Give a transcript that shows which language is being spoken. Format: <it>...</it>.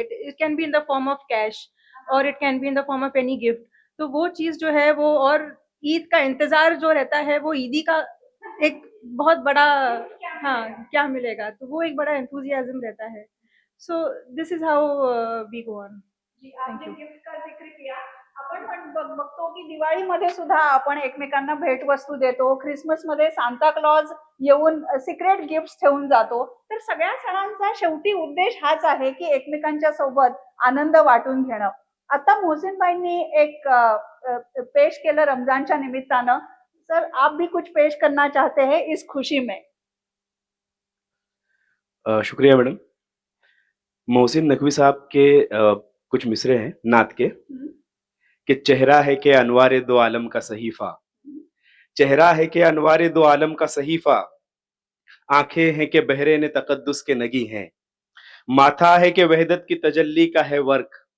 <en>It can be in the form of cash, और it can be in the form of any gift.</en> <hi>तो वो चीज़ जो है वो, और ईद का इंतज़ार जो रहता है, वो ईदी का एक बहुत बड़ा, हाँ, क्या मिलेगा? तो वो एक बड़ा एंथुसियाज़्म रहता है।</hi> <en>So this is how we go on.</en> <hi>Ji,</hi> <en>thank</en> <hi>आपने</hi> <en>You.</en> <mr>गिफ्टचा जिक्र केला. आपण पण बघतो की दिवाळीमध्ये सुद्धा आपण एकमेकांना भेटवस्तू देतो. ख्रिसमसमध्ये सांता क्लॉज येऊन सिक्रेट गिफ्ट्स ठेवून जातो. तर सगळ्या सणांचा शेवटी उद्देश हाच आहे की एकमेकांच्या सोबत आनंद वाटून घेणं. आता मोहसिनबाईंनी एक पेश केलं रमजानच्या निमित्तानं.</mr> <hi>सर, आप भी कुछ पेश करना चाहते हैं इस खुशी में? शुक्रिया मैडम। मोहसिन नकवी साहब के कुछ मिसरे हैं नात के कि चेहरा है कि अनवारे दो आलम का सहीफा, चेहरा है कि अनवारे दो आलम का सहीफा, आंखें हैं कि बहरे ने तकद्दुस के नगी हैं, माथा है कि वहदत की तजल्ली का है वर्क,</hi>